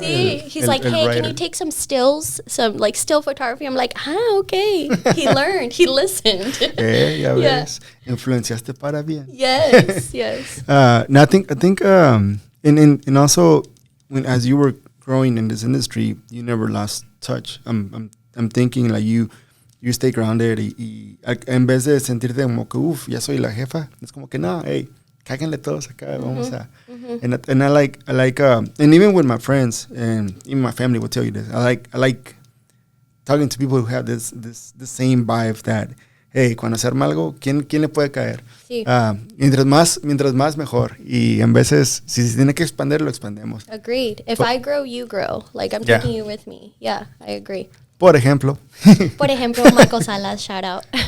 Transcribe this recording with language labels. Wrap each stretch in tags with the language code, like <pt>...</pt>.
<en>Sí, he's like, hey, can you take some stills, some like still photography? I'm like, okay. He learned, he listened.</en> <es>Ya ves, influenciaste para bien.</es> <en>Yes. No, I think, and also when as you were growing in this industry, you never lost touch. I'm thinking like you stay grounded</en> <es>y en vez de sentirte como que ya soy la jefa, es como que no, hey, cáguenle todos acá, vamos a.</es> <en>And I like and even with my friends and even my family will tell you this. I like talking to people who have this same vibe that, hey,</en> <es>cuando se arma algo, ¿quién le puede caer? Sí. Mientras más mejor. Y en veces, si se tiene que expandir, lo expandemos.</es> <en>Agreed. If I grow, you grow. Like, I'm taking you with me. Yeah, I agree.</en> <es>Por ejemplo.</es> <en>Michael Salas, shout out.</en>